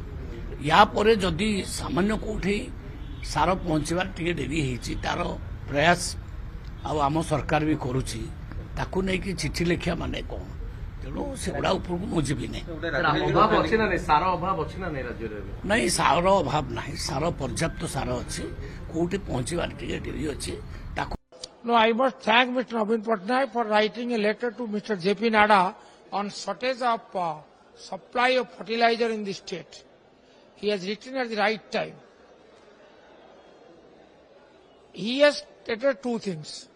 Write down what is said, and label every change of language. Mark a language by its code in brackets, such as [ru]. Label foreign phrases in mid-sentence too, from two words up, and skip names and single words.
[or] ୟା ପରେ ଯଦି ସାମାନ୍ୟ କେଉଁଠି ସାର ପହଞ୍ଚିବାର ଟିକେ ଡେରି ହେଇଛି, ତାର ପ୍ରୟାସ ଆଉ ଆମ ସରକାର ବି କରୁଛି। ତାକୁ ନେଇକି ଚିଠି ଲେଖିବା ମାନେ କ'ଣ? ତେଣୁ ସେଗୁଡ଼ା ଉପରକୁ ମୁଁ ଯିବି ନାହିଁ। ସାର ଅଭାବ ଅଛି ନା ନାଇଁ ରାଜ୍ୟରେ? ନାଇଁ, ସାର ଅଭାବ ନାହିଁ, ସାର ପର୍ଯ୍ୟାପ୍ତ ସାର ଅଛି। କୋଉଠି ପହଞ୍ଚିବାର ଟିକେ ଡେରି ଅଛି। ତାକୁ [en] No, I must thank Mr. Navin Patnaik for writing a letter to Mr. J.P. Nada on shortage of supply of fertilizer in the state. He has written at the right time. He has stated two things.